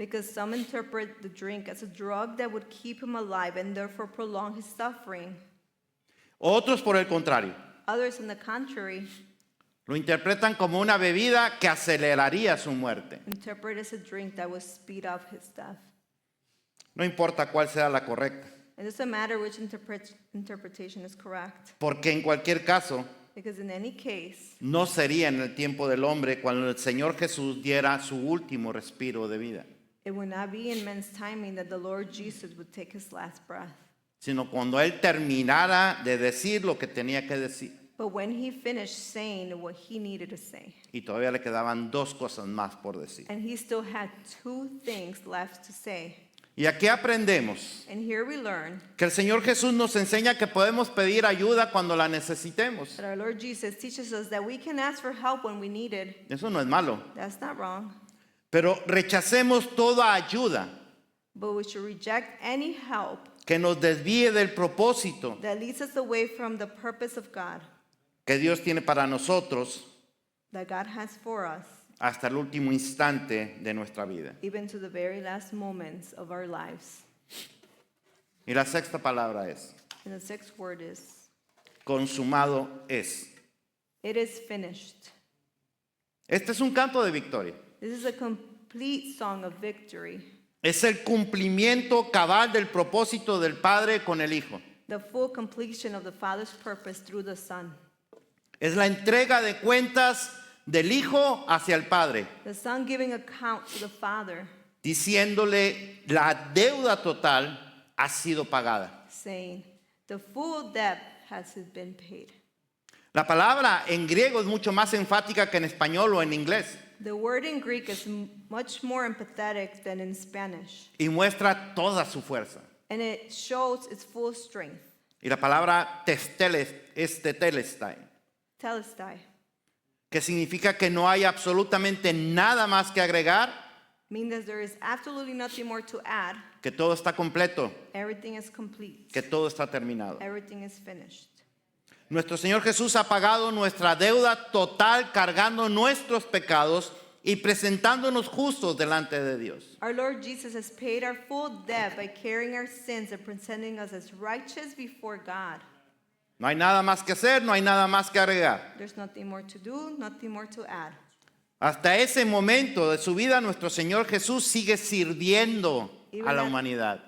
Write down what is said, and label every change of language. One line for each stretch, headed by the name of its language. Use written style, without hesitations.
English: Because some interpret the drink as a drug that would keep him alive and therefore prolong his suffering.
Spanish: Otros, por el contrario,
English: Others, on the contrary,
Spanish: lo interpretan como una bebida que aceleraría su muerte.
English: interpret it as a drink that would speed up his death.
Spanish: No importa cuál sea la correcta,
English: It doesn't matter which interpretation is correct,
Spanish: porque en cualquier caso
English: because in any case,
Spanish: no sería en el tiempo del hombre cuando el Señor Jesús diera su último respiro de vida,
English: it would not be in men's timing that the Lord Jesus would take his last breath,
Spanish: sino cuando Él terminara de decir lo que tenía que decir.
English: but when he finished saying what he needed to say.
Spanish: Y todavía le quedaban dos cosas más por decir.
English: And he still had two things left to say.
Spanish: Y aquí aprendemos
English: And here we learn
Spanish: que el Señor Jesús nos enseña que podemos pedir ayuda cuando la necesitemos.
English: that our Lord Jesus teaches us that we can ask for help when we need it.
Spanish: Eso no es malo.
English: That's not wrong.
Spanish: Pero rechacemos toda ayuda
English: But we should reject any help
Spanish: que nos desvíe del propósito
English: that leads us away from the purpose of God
Spanish: que Dios tiene para nosotros
English: that God has for us,
Spanish: hasta el último instante de nuestra vida.
English: even to the very last moments of our lives.
Spanish: Y la sexta palabra es,
English: And the sixth word is,
Spanish: consumado es.
English: it is finished.
Spanish: Este es un canto de victoria.
English: This is a complete song of victory,
Spanish: Es el cumplimiento cabal del propósito del Padre con el Hijo.
English: the full completion of the Father's purpose through the Son.
Spanish: Es la entrega de cuentas del Hijo hacia el Padre,
English: The Son giving account to the Father,
Spanish: diciéndole la deuda total ha sido pagada.
English: saying, the full debt has been paid.
Spanish: La palabra en griego es mucho más enfática que en español o en inglés
English: The word in Greek is much more empathetic than in Spanish,
Spanish: y muestra toda su fuerza.
English: and it shows its full strength.
Spanish: Y la palabra es tetelestai,
Greek: Telestai
Spanish: que significa que no hay absolutamente nada más que agregar,
English: means that there is absolutely nothing more to add.
Spanish: que todo está completo,
English: Everything is complete.
Spanish: que todo está terminado.
English: Everything is finished.
Spanish: Nuestro Señor Jesús ha pagado nuestra deuda total cargando nuestros pecados y presentándonos justos delante de Dios.
English: Our Lord Jesus has paid our full debt by carrying our sins and presenting us as righteous before God.
Spanish: No hay nada más que hacer, no hay nada más que agregar.
English: There's nothing more to do, nothing more to add.
Spanish: Hasta ese momento de su vida, nuestro Señor Jesús sigue sirviendo a la humanidad.